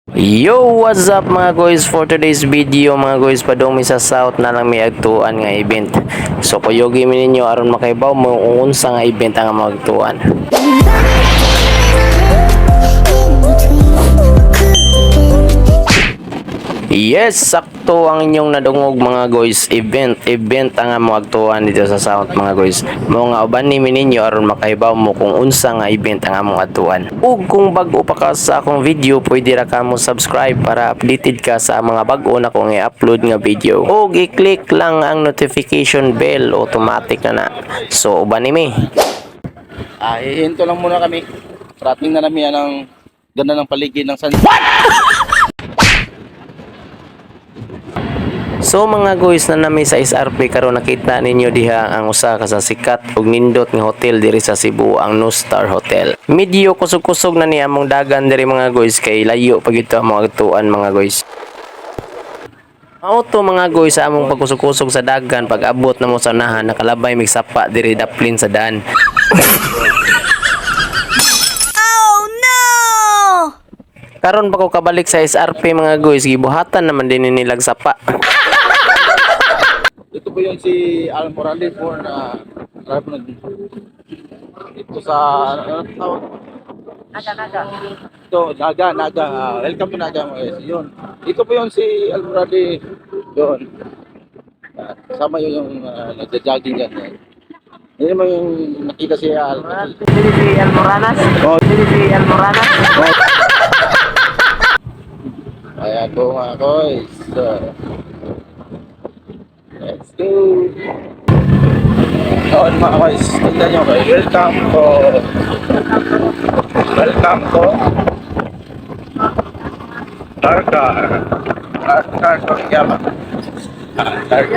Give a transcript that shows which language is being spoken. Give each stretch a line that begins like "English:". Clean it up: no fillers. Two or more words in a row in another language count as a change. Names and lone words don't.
English: Yo, what's up mga guys? For today's video
Cebuano: mga guys, padong mi sa south na lang may agtuan nga event. So kuyogi mi ninyo aron makaibaw mo kung unsa nga event ang magtuan. Yes, sakto ang inyong nadungog mga guys. Event ang magtuan dito sa south mga guys. Mo nga uban ni ninyo aron makahibaw mo kung unsa nga event ang among atuan. Ug kung bag-o pa ka sa akong video, pwede ra ka mo subscribe para updated ka sa mga bag-o na kong i-upload nga video. Ug i-click lang ang notification bell, automatic na. So uban ni mi.
Filipino: Hihinto lang muna kami. Rating na namin yan ang ganda ng paligid ng sunset.
Cebuano: So mga guys, na nami sa SRP karon nakita ninyo diha ang usa ka sa sikat ug nindot nga hotel diri sa Cebu, ang No Star Hotel. Medyo kusog-kusog na ni among dagan diri mga guys, kay layo pa gyud ang mga tuan mga guys. Auto mga guys, sa among pagkusog-kusog sa dagan, pag abot na mo sa unahan, nakalabay mig sapa diri daplin sa daan. Karon pa ko kabalik sa SRP mga guys, gibuhatan naman din nilag sapa.
Filipino: Ito po yung si Al Morales po na drive na ito sa ano tawag? Naga. Ito, Naga.
English: Welcome to Naga mga guys.
Filipino: Yun. Ito po yung si Al Morales doon. Kasama yung nagja-jogging yan. Hindi naman yung nakita si Al. Si Almoranas. Oh. Si Almoranas. Ayan po mga guys.
English: Let's go.
Filipino: Noon mga guys, tignan nyo kayo.
English: Welcome to Targa. Targa Yama. Targa.